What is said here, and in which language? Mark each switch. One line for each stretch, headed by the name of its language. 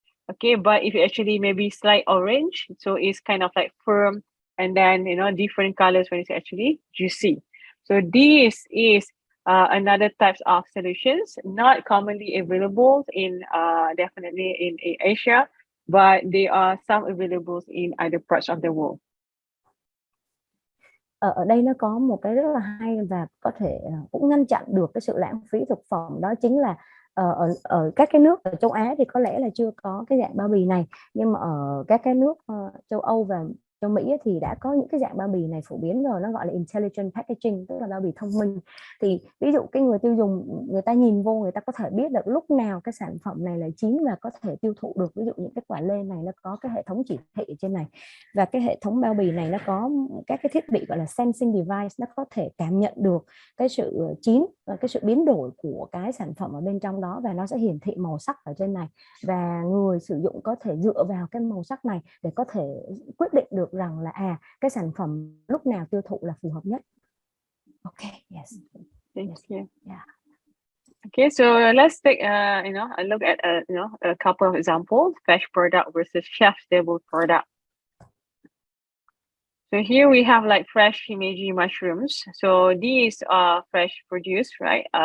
English: Okay, but if actually maybe slight orange, so it's kind of like firm, and then different colors when it's actually juicy. So this is another types of solutions, not commonly available in definitely in Asia, but there are some available in other parts of the world.
Vietnamese: Ở đây nó có một cái rất là hay và có thể cũng ngăn chặn được cái sự lãng phí thực phẩm, đó chính là ở các cái nước ở châu Á thì có lẽ là chưa có cái dạng bao bì này, nhưng mà ở các cái nước châu Âu và châu Mỹ thì đã có những cái dạng bao bì này phổ biến rồi, nó gọi là intelligent packaging, tức là bao bì thông minh. Thì ví dụ cái người tiêu dùng, người ta nhìn vô, người ta có thể biết được lúc nào cái sản phẩm này là chín và có thể tiêu thụ được. Ví dụ những cái quả lê này nó có cái hệ thống chỉ thị ở trên này, và cái hệ thống bao bì này nó có các cái thiết bị gọi là sensing device, nó có thể cảm nhận được cái sự chín, cái sự biến đổi của cái sản phẩm ở bên trong đó, và nó sẽ hiển thị màu sắc ở trên này, và người sử dụng có thể dựa vào cái màu sắc này để có thể quyết định được rằng là cái sản phẩm lúc nào tiêu thụ là phù hợp nhất.
English: Okay, yes. Thank you. Yeah. Okay, so let's take a look at a couple of examples: fresh product versus chef stable product. So here we have like fresh Himeji mushrooms. So these are fresh produce, right?